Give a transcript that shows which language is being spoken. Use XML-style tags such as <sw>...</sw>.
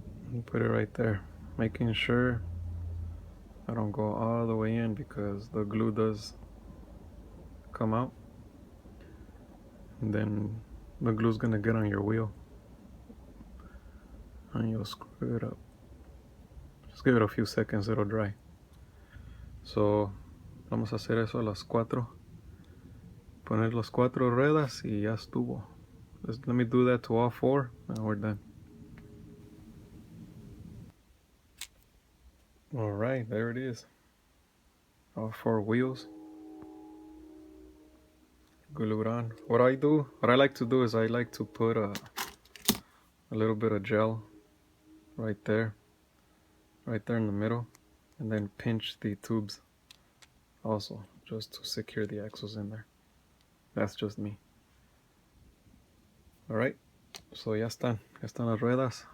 <en>And put it right there, making sure I don't go all the way in because the glue does come out, and then the glue's gonna get on your wheel and you'll screw it up. Just give it a few seconds, it'll dry.</en> <es>So vamos a hacer eso a las 4. Poner las 4 ruedas y ya estuvo.</es> <en>Let me do that to all 4 and we're done. Alright, there it is. All 4 wheels glued on. What I like to do is I like to put a little bit of gel right there in the middle, and then pinch the tubes also, just to secure the axles in there. That's just me. Alright, so</en> <es>ya están las ruedas.</es>